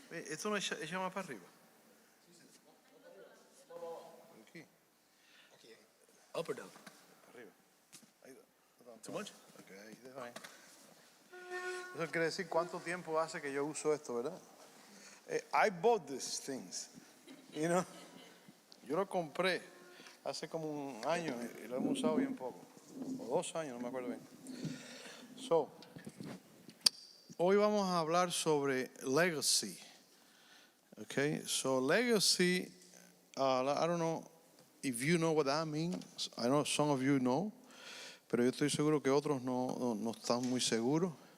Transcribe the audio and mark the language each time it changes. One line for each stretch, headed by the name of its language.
Spanish: Esto no echa más para arriba. Aquí.
English: Up or down?
Spanish: Arriba. Ahí.
English: Too much?
Spanish: Okay, ahí deja ahí. Eso quiere decir cuánto tiempo hace que yo uso esto, ¿verdad?
English: I bought these things, you know.
Spanish: Yo lo compré hace como un año y lo hemos usado bien poco. O 2 años, no me acuerdo bien. So, hoy vamos a hablar sobre legacy.
English: Okay, so legacy, I don't know if you know what that means.
Spanish: I know some of you know, pero yo estoy seguro que otros no están muy seguros.